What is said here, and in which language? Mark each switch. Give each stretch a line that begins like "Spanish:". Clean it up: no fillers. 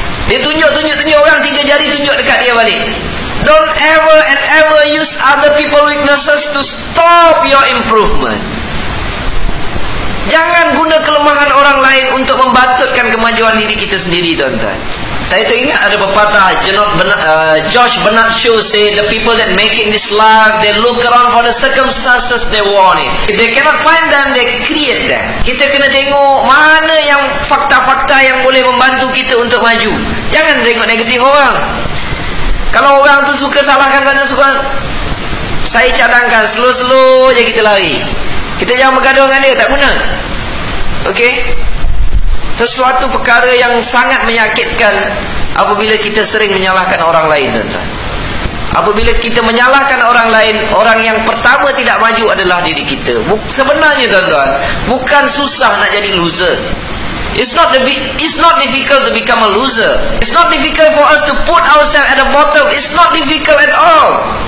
Malay: Dia tunjuk orang, 3 jari tunjuk dekat dia balik.
English: Don't ever and ever use other people weaknesses to stop your improvement.
Malay: Jangan guna kelemahan orang lain untuk membatutkan kemajuan diri kita sendiri, tuan-tuan. Saya teringat ada pepatah
English: George Bernard Shaw say, the people that make it in this life, they look around for the circumstances they want it. If they cannot find them, they create them.
Malay: Kita kena tengok mana yang fakta-fakta yang boleh membantu kita untuk maju. Jangan tengok negatif orang. Kalau orang tu suka salahkan sana, saya cadangkan slow-slow je kita lari. Kita jangan bergaduh dengan dia, tak guna. Okey? Sesuatu perkara yang sangat menyakitkan apabila kita sering menyalahkan orang lain, tuan-tuan. Apabila kita menyalahkan orang lain, orang yang pertama tidak maju adalah diri kita. Sebenarnya, tuan-tuan, bukan susah nak jadi loser.
English: It's not difficult to become a loser. It's not difficult for us to put ourselves at the bottom. It's not difficult at all.